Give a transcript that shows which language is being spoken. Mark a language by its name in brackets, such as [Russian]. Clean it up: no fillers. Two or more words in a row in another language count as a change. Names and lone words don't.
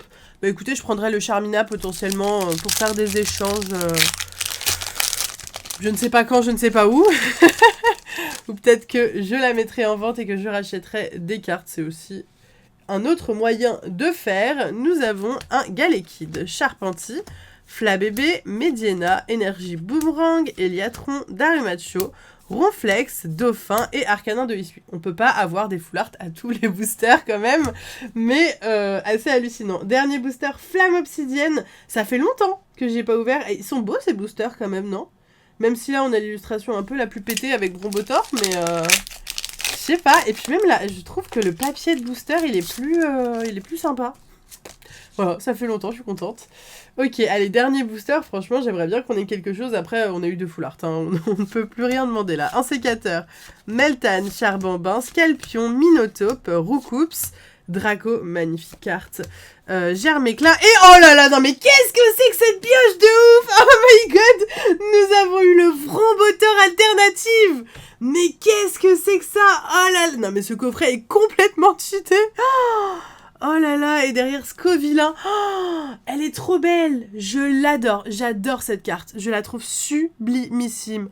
[French] Bah écoutez, je prendrai le Charmina potentiellement pour faire des échanges. Je ne sais pas quand, je ne sais pas où. Ou peut-être que je la mettrai en vente et que je rachèterai des cartes. C'est aussi un autre moyen de faire. Nous avons un Galekid, Charpentier, Flabébé, Mediena, Énergie Boomerang, Eliatron, Darumachio, Ronflex, Dauphin et Arcanin de Issue. On peut pas avoir des [English] full art [French] à tous les boosters quand même, mais assez hallucinant. Dernier booster, Flamme Obsidienne. Ça fait longtemps que j'ai pas ouvert. Et ils sont beaux ces boosters quand même, non? Même si là on a l'illustration un peu la plus pétée avec Brombotor, mais je sais pas. Et puis même là, je trouve que le papier de booster il est plus sympa. Voilà, ça fait longtemps, je suis contente. Ok, allez, dernier booster, franchement, j'aimerais bien qu'on ait quelque chose. Après, on a eu deux [English] full art, [French] hein. On ne peut plus rien demander là. Un sécateur, Meltan, Charbambin, Scalpion, Minotape, Roucoups, Draco, magnifique carte, Germéclin, et oh là là, non mais qu'est-ce que c'est que cette pioche de ouf? [English] Oh my god, [French] nous avons eu le Vrombotor alternative. Mais qu'est-ce que c'est que ça? Oh là là, non mais ce coffret est complètement cheaté. Oh là là, et derrière Scovillain, oh, elle est trop belle. Je l'adore, j'adore cette carte. Je la trouve sublimissime.